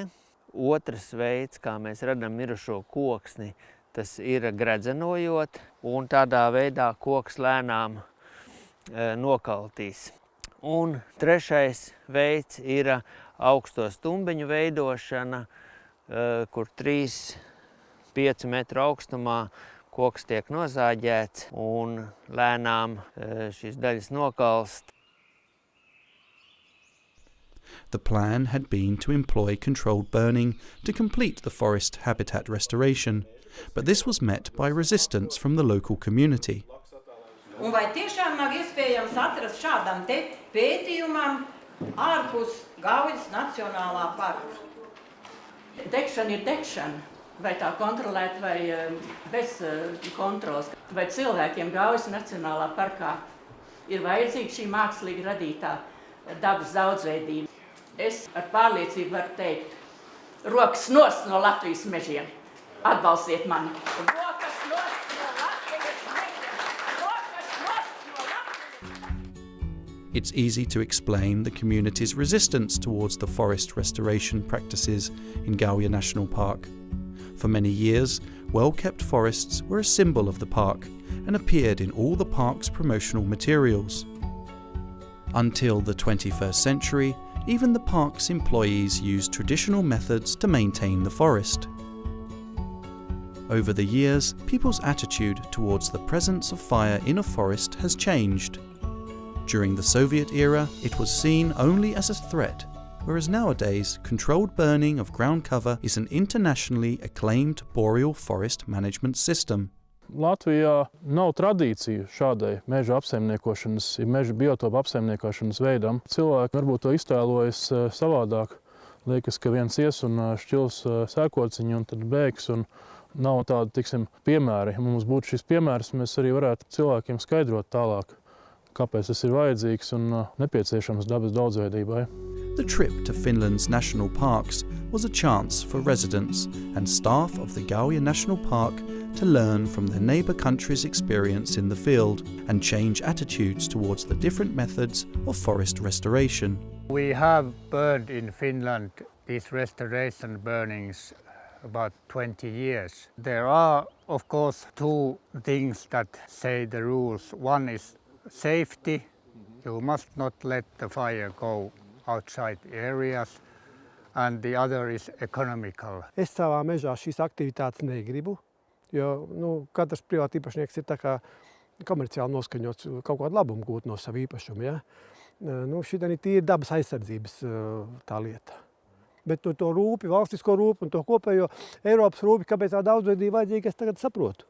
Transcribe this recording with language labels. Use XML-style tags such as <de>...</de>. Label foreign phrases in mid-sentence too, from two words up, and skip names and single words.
<lv>Otrs veids, kā mēs radam mirušo koksni, tas ir gredzenojot, un tādā veidā koks lēnām nokaltīs. Un trešais veids ir augsto stumbeņu veidošana, kur 3–5 metru augstumā koks tiek nozāģēts un lēnām šīs daļas nokalst.</lv> <en>The plan had been to employ controlled burning to complete the forest habitat restoration, but this was met by resistance from the local community.</en> <lv>Un vai tiešām nav iespējams atrast šādam te pētījumam ārpus Gaujas nacionālā parka? Degšana ir degšana, vai tā kontrolēt vai bez kontrols. Vai cilvēkiem Gaujas nacionālā parkā ir vajadzīga šī mākslīgi radītā dabas daudzveidība? Es ar pārliecību varu teikt, rokas nost no Latvijas mežiem. Atbalstiet mani! Rokas nost no Latvijas mežiem! Rokas nost no Latvijas!</lv> <en>It's easy to explain the community's resistance towards the forest restoration practices in Gauja National Park. For many years, well-kept forests were a symbol of the park and appeared in all the park's promotional materials. Until the 21st century, even the park's employees used traditional methods to maintain the forest. Over the years, people's attitude towards the presence of fire in a forest has changed. During the Soviet era, it was seen only as a threat, whereas nowadays, controlled burning of ground cover is an internationally acclaimed boreal forest management system.</en> <lv>Latvijā nav tradīciju šādai meža apsaimniekošanas, meža biotopu apsaimniekošanas veidam. Cilvēki varbūt to iztēlojas savādāk. Liekas, ka viens ies un šķils sēkociņu un tad bēgs, un nav tādi, tiksim, piemēri. Ja mums būtu šis piemērs, mēs arī varētu cilvēkiem skaidrot tālāk, kāpēc tas ir vajadzīgs un nepieciešams dabas daudzveidībai.</lv> <en>The trip to Finland's national parks was a chance for residents and staff of the Gauja National Park to learn from their neighbour countries' experience in the field and change attitudes towards the different methods of forest restoration. We have burned in Finland these restoration burnings about 20 years. There are, of course, two things that say the rules. One is safety. You must not let the fire go outside areas. And the other is economical.</en> <lv>Es savā mežā šīs aktivitātes negribu, jo katrs privātīpašnieks ir tā kā komerciāli noskaņots kaut kādu labumu gūt no savu īpašumu. Ja? Šitā ir tīri dabas aizsardzības tā lieta. Bet to rūpi, valstisko rūpi un to kopējo Eiropas rūpi, kāpēc tā daudzveidība vajadzīga, es tagad saprotu.</lv>